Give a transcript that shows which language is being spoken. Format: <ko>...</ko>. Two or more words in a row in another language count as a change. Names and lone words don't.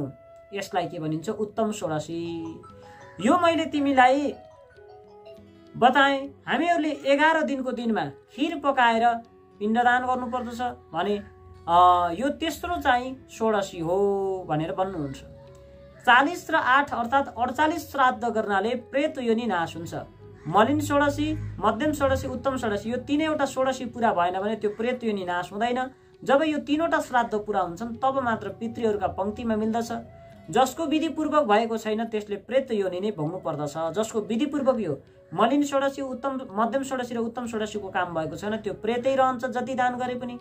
<ne>यसलाई के भनिन्छ? उत्तम षोडशी। यो मैले तिमीलाई बताएँ। हामीहरूले 11 दिनको दिनमा खिर पकाएर पिण्डदान गर्नुपर्दछ भने यो तेस्रो चाहिँ षोडशी हो भनेर भन्नुहुन्छ। 40 र 8 अर्थात् 48 श्राद्ध गर्नाले प्रेत योनि नाश हुन्छ। मलिन षोडशी, मध्यम षोडशी, उत्तम षोडशी, यो 3वटा षोडशी पुरा भएन भने त्यो प्रेत योनि नाश हुँदैन। जब यो 3वटा श्राद्ध पुरा हुन्छन् तब मात्र पितृहरूका पंक्तिमा मिल्दछ। जसको विधिपूर्वक भएको छैन त्यसले प्रेत योनि नै भोग्नु पर्दछ। जसको विधिपूर्वक यो मलिन षोडशी, उत्तम मध्यम षोडशी र उत्तम षोडशीको काम भएको छैन त्यो प्रेतै रहन्छ जति दान गरे पनि।</ne>